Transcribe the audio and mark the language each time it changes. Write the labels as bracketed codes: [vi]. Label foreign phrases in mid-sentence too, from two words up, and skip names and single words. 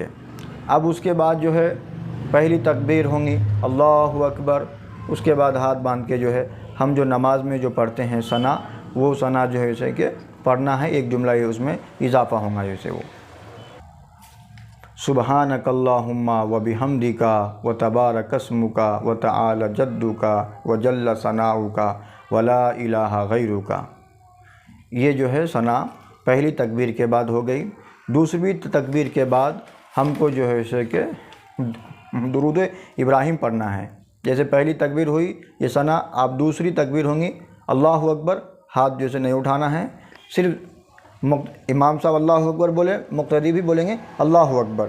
[ur] اب اس کے بعد جو ہے پہلی تکبیر ہوں گی [ar] اللہ اکبر، [ur] اس کے بعد ہاتھ باندھ کے جو ہے ہم جو نماز میں جو پڑھتے ہیں ثنا، وہ ثنا جو ہے اسے کہ پڑھنا ہے، ایک جملہ اس میں اضافہ ہوگا جیسے وہ [ar] سبحانک اللہم و بحمدک و تبارک اسمک و تعالی جدک و جل ثناؤک و لا الہ غیرک۔ [ur] یہ جو ہے ثنا پہلی تکبیر کے بعد ہو گئی۔ دوسری تکبیر کے بعد ہم کو جو ہے اسے کہ درود ابراہیم پڑھنا ہے۔ جیسے پہلی تکبیر ہوئی یہ ثنا، آپ دوسری تکبیر ہوں گی [ar] اللہ اکبر، [ur] ہاتھ جیسے نہیں اٹھانا ہے، صرف امام صاحب [ar] اللہ اکبر [ur] بولے، مقتدی بھی بولیں گے [ar] اللہ اکبر۔